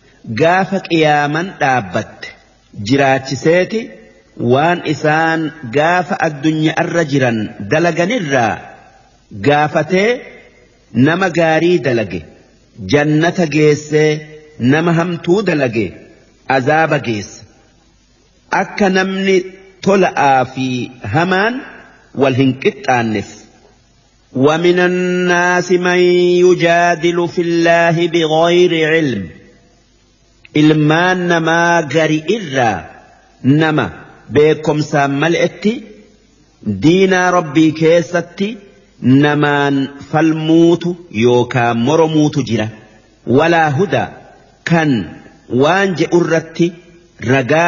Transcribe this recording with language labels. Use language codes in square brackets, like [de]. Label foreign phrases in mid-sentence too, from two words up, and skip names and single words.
[om] gaafa qiyaaman dhaabbatte jiraachiseeti waan isaan gaafa addunyaa irra jiran dalaganirraa gaafatee nama gaarii dalage jannata geessee nama hamtuu dalage azaaba geessa akka namni tola'aa fi hamaan wal hin qixxaanneef. [ar] ومن الناس من يجادل في الله بغير علم [om] ilmaan namaa gari irraa nama beekumsaan mal'etti diinaa rabbii keessatti namaan falmuutu yookaan moromuutu jira walaa hudaa kan waan je'u irratti ragaa